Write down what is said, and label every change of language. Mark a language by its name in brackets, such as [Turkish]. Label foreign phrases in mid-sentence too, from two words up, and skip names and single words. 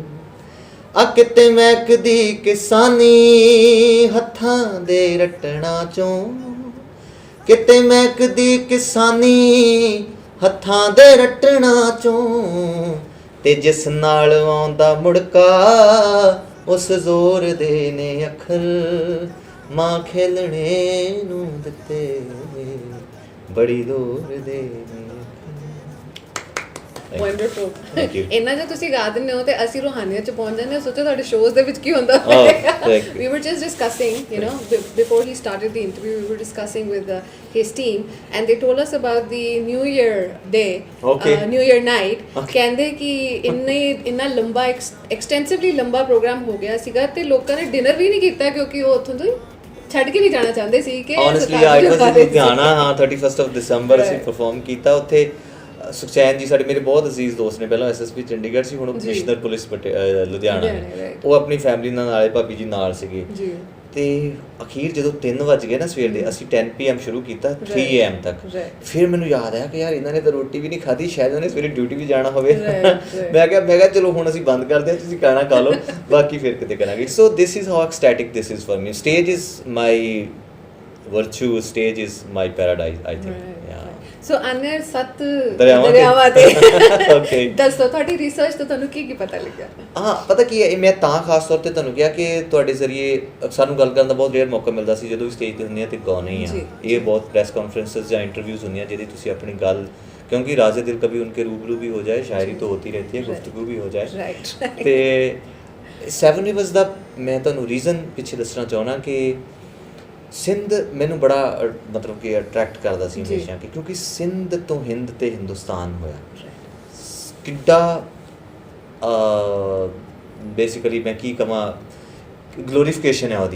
[Punjabi] ਆ ਕਿਤੇ ਮਹਿਕਦੀ ਕਿਸਾਨੀ ਹੱਥਾਂ ਦੇ ਰੱਟਣਾ ਚੋਂ, ਕਿਤੇ ਮਹਿਕਦੀ ਕਿਸਾਨੀ ਹੱਥਾਂ ਦੇ ਰੱਟਣਾ ਚੋਂ, ਤੇ ਜਿਸ ਨਾਲ ਆਉਂਦਾ ਮੁੜਕਾ ਉਸ ਜ਼ੋਰ ਦੇ ਨੇ ਅੱਖਰ, ਮਾਂ ਖੇਲਣੇ ਨੂੰ ਦਿੱਤੇ ਬੜੀ ਲੋੜ ਦੇ ਨੇ। ਵੰਡਰਫੁਲ। [English] Thank you. [Punjabi] ਇੰਨਾ ਜੇ ਤੁਸੀਂ ਗਾ ਦਿੰਦੇ ਹੋ ਤੇ ਅਸੀਂ ਰੂਹਾਨੀਅਤ 'ਚ ਪਹੁੰਚ ਜਾਂਦੇ ਹਾਂ। ਸੋਚੋ ਤੁਹਾਡੇ ਸ਼ੋਜ਼ ਦੇ ਵਿੱਚ ਕੀ ਹੁੰਦਾ [English] thank you. We were just discussing, you know, before he started the interview, we were discussing with his team and they told us about the New Year day, New Year night. [Punjabi] ਕਹਿੰਦੇ ਕਿ ਇੰਨਾ ਲੰਬਾ extensively ਲੰਬਾ ਪ੍ਰੋਗਰਾਮ ਹੋ ਗਿਆ ਸੀਗਾ ਤੇ ਲੋਕਾਂ ਨੇ ਡਿਨਰ ਵੀ ਨਹੀਂ ਕੀਤਾ ਕਿਉਂਕਿ ਉਹ ਉੱਥੋਂ ਤੋਂ ਛੱਡ ਕੇ ਨਹੀਂ ਜਾਣਾ ਚਾਹੁੰਦੇ ਸੀ ਕਿ [English] honestly I was in [Punjabi] ਲੁਧਿਆਣਾ। ਹਾਂ, 31st of December ਅਸੀਂ ਪਰਫਾਰਮ ਕੀਤਾ ਉੱਥੇ। ਸੁਖਚੈਨ ਜੀ ਸਾਡੇ ਮੇਰੇ ਬਹੁਤ ਅਜ਼ੀਜ਼ ਦੋਸਤ ਨੇ, ਪਹਿਲਾਂ SSP ਚੰਡੀਗੜ੍ਹ ਸੀ, ਹੁਣ ਕਮਿਸ਼ਨਰ ਪੁਲਿਸ ਲੁਧਿਆਣਾ ਨੇ। ਉਹ ਆਪਣੀ ਫੈਮਿਲੀ ਨਾਲ ਆਏ, ਭਾਬੀ ਜੀ ਨਾਲ ਸੀਗੇ। ਤੇ ਅਖੀਰ ਜਦੋਂ 3 ਵਜ ਗਏ ਨਾ ਸਵੇਰ ਦੇ, ਅਸੀਂ 10 PM ਸ਼ੁਰੂ ਕੀਤਾ 3 AM ਤੱਕ। ਫਿਰ ਮੈਨੂੰ ਯਾਦ ਆਇਆ ਕਿ ਯਾਰ ਇਹਨਾਂ ਨੇ ਤਾਂ ਰੋਟੀ ਵੀ ਨਹੀਂ ਖਾਧੀ, ਸ਼ਾਇਦ ਇਹਨਾਂ ਨੇ ਸਵੇਰੇ ਡਿਊਟੀ ਵੀ ਜਾਣਾ ਹੋਵੇ। ਮੈਂ ਕਿਹਾ ਚਲੋ ਹੁਣ ਅਸੀਂ ਬੰਦ ਕਰਦੇ ਹਾਂ, ਤੁਸੀਂ ਖਾਣਾ ਖਾ ਲਓ, ਬਾਕੀ ਫਿਰ ਕਿਤੇ ਕਰਾਂਗੇ। [English] So this is how ecstatic this is for me. Stage is my virtue, stage is my paradise, I think. [Punjabi] ਸੋ ਅਨੇ 7 ਦਰਿਆਵਾਂ ਤੇ ਓਕੇ ਦੱਸੋ ਤੁਹਾਡੀ ਰਿਸਰਚ ਤੋਂ ਤੁਹਾਨੂੰ ਕੀ ਪਤਾ ਲੱਗਿਆ? ਹਾਂ, ਪਤਾ ਕੀ ਹੈ, ਮੈਂ ਤਾਂ ਖਾਸ ਤੌਰ ਤੇ ਤੁਹਾਨੂੰ ਕਿਹਾ ਕਿ ਤੁਹਾਡੇ ਜ਼ਰੀਏ ਸਾਨੂੰ ਗੱਲ ਕਰਨ ਦਾ ਬਹੁਤ ਰੇਅਰ ਮੌਕਾ ਮਿਲਦਾ ਸੀ ਜਦੋਂ ਵੀ ਸਟੇਜ ਤੇ ਹੁੰਦੇ ਆ ਤੇ ਗਾਉਣੇ ਹੀ ਆ। ਇਹ ਬਹੁਤ [English] press conferences [Punjabi] ਜਾਂ ਇੰਟਰਵਿਊਜ਼ ਹੁੰਦੀਆਂ ਜਿਹਦੀ ਤੁਸੀਂ ਆਪਣੀ ਗੱਲ, [Hindi] क्योंकि राज़े दिल कभी उनके रूबरू भी हो जाए, शायरी तो होती रहती है, गुफ्तगू भी हो जाए। [Punjabi] ਤੇ 7 Rivers ਦਾ ਮੈਂ ਤੁਹਾਨੂੰ ਰੀਜ਼ਨ ਪਿੱਛੇ ਦੱਸਣਾ ਚਾਹੁੰਦਾ ਕਿ ਸਿੰਧ ਮੈਨੂੰ ਬੜਾ ਮਤਲਬ ਕਿ ਅਟਰੈਕਟ ਕਰਦਾ ਸੀ ਹਮੇਸ਼ਾ ਕਿ ਕਿਉਂਕਿ ਸਿੰਧ ਤੋਂ ਹਿੰਦ ਤੇ ਹਿੰਦੁਸਤਾਨ ਹੋਇਆ। ਕਿੱਡਾ ਬੇਸਿਕਲੀ ਮੈਂ ਕੀ ਕਹਾਂ, ਗਲੋਰੀਫਿਕੇਸ਼ਨ ਹੈ ਉਹਦੀ।